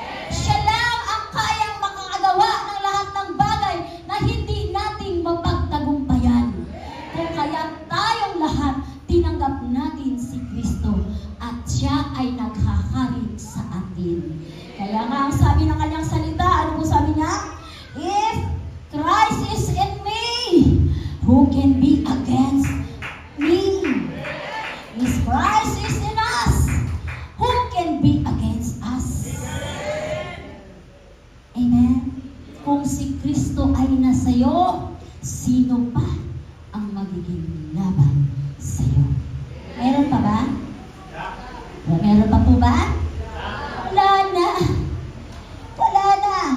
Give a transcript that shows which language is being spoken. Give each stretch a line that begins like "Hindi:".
Filipino: Siya lang ang kayang makakagawa ng lahat ng bagay na hindi natin mapagtagumpayan. Kung kaya tayong lahat, tinanggap natin si Kristo at siya ay naghahari sa atin. Kaya nga ang sabi ng kanyang salita, ano po sabi niya?
English: If Christ is in me, who can be against me? If Christ is in us, who can be against us? Amen?
Filipino: Kung si Kristo ay nasa'yo, sino pa ang magiging laban sa'yo? Meron pa ba? Meron pa po ba? Wala na. Wala na.